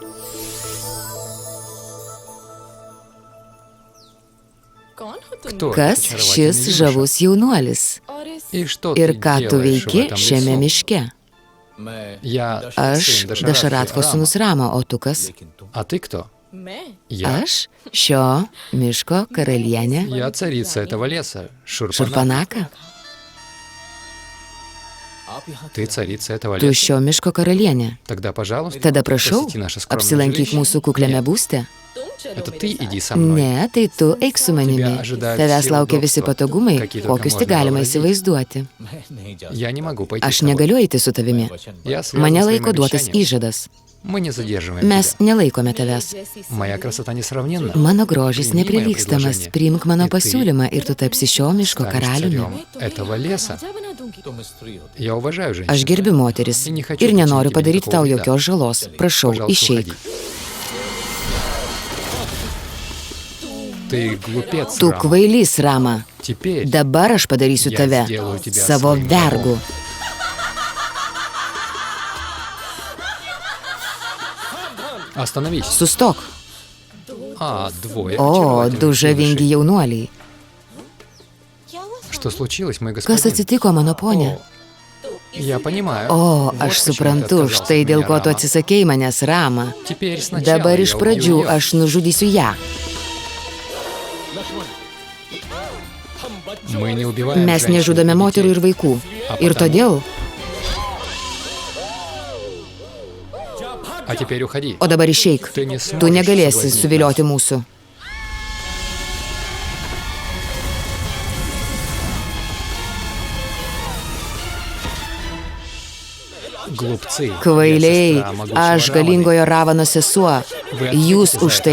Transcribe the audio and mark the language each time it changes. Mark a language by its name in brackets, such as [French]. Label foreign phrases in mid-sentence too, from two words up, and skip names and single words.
[Lithuanian] Kas šis žavus jaunuolis? Ir ką tu veiki šiame miške? Aš Dašaratkos sūnus Rama, o tu kas? Aš šio miško karalienė [Russian] Я царица этого леса, Шурпанак. [Lithuanian] Šurpanaka. [Russian] Ты царица этого [Lithuanian] Tu [Russian] леса. [Lithuanian] šio miško karalienė. [Russian] Тогда, пожалуйста, [Lithuanian] Tada prašau, [Russian] посети наше скромное [Lithuanian] apsilankyk [Russian] жилище. [Lithuanian] mūsų kukliame būste. [Russian] Это ты иди со мной. [Lithuanian] Ne, tai tu eik su manimi. Tavęs laukia visi patogumai, kokius tik galima įsivaizduoti. [Russian] Я не могу пойти [Lithuanian] Aš [Russian] с тобой. [Lithuanian] negaliu eiti su tavimi. [Russian] Я связан [Lithuanian] Mane [Russian] своим [Lithuanian] laiko duotas [Russian] обещанием. [Lithuanian] įžadas. [Russian] Мы не задерживаем [Lithuanian] Mes [Russian] тебя. [Lithuanian] nelaikome tavęs. [Russian] Моя красота несравненна. [Lithuanian] Mano grožis [Russian] Прими моё [Lithuanian] neprilygstamas. [Russian] предложение. [Lithuanian] Priimk mano [Russian] И ты [Lithuanian] pasiūlymą ir tu tapsi šio miško [Russian] станешь [Lithuanian] karaliumi. [Russian] царем этого леса. Я уважаю женщин. [Lithuanian] Aš gerbiu moteris [Russian] И не хочу [Lithuanian] ir nenoriu [Russian] причинить тебе [Lithuanian] padaryti tau [Russian] никакого вреда. [Lithuanian] jokios žalos. Prašau, [Russian] Пожалуйста, [Lithuanian] išeik. [Russian] уходи. Ты глупец, [Lithuanian] Tu [Russian] Рама. [Lithuanian] kvailys, Rama. [Russian] Теперь [Lithuanian] Dabar aš padarysiu [Russian] Я [Lithuanian] tave [Russian] сделаю тебя [Lithuanian] savo [Russian] своим [Lithuanian] vergu. [Russian] остановись. [Lithuanian] Sustok. [Russian] Двое [Lithuanian] O, [Russian] очаровательных [Lithuanian] du žavingi [Russian] юношей. [Lithuanian] jaunuoliai. [Russian] Что случилось, мой [Lithuanian] Kas [Russian] господин? [Lithuanian] atsitiko, mano ponė? [Russian] Я понимаю. [Lithuanian] O, [Russian] Вот [Lithuanian] aš [Russian] почему ты [Lithuanian] suprantu, [Russian] отказался [Lithuanian] štai [Russian] от [Lithuanian] dėl [Russian] меня, [Lithuanian] ko tu [Russian] Рама. [Lithuanian] atsisakei manęs, Rama. [Russian] Теперь сначала [Lithuanian] Dabar [Russian] я [Lithuanian] iš [Russian] убью [Lithuanian] pradžių [Russian] её. [Lithuanian] aš nužudysiu ją. [Russian] Мы не убиваем [Lithuanian] Mes [Russian] женщин [Lithuanian] nežudome [Russian] и [Lithuanian] moterų ir [Russian] детей. [Lithuanian] vaikų. [Russian] A [Lithuanian] Ir [Russian] потому- [Lithuanian] todėl, [Russian] А теперь уходи. [Lithuanian] o dabar išeik. [Russian] Ты не [Lithuanian] Tu [Russian] сможешь [Lithuanian] negalėsi [Russian] соблазнить [Lithuanian] suvilioti mūsų. [Russian] Глупцы. [Lithuanian] Kvailiai, [Russian] Я сестра могучего [Lithuanian] aš [Russian] Раваны. [Lithuanian] galingojo Ravano sesuo. [Russian] Вы [Lithuanian] Jūs [Russian] ответите [Lithuanian] už [Russian] за